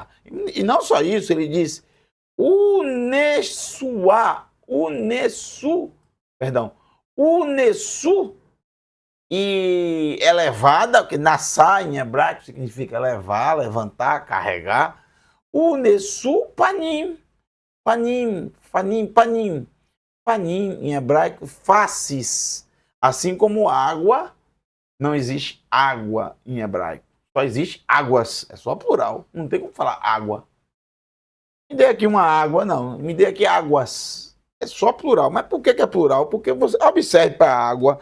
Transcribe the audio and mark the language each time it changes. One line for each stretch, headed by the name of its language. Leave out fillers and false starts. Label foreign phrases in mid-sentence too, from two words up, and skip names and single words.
Portuguese: E não só isso, ele diz Unesu, e elevada, que nassá em hebraico significa levar, levantar, carregar.
Hebrew: ונשאו פנים,
Portuguese: panim em hebraico, faces. Assim como água, não existe água em hebraico. Só existe águas, é só plural, não tem como falar água. Me dê aqui uma água, não, me dê aqui águas. É só plural, mas por que é plural? Porque você observe para a água.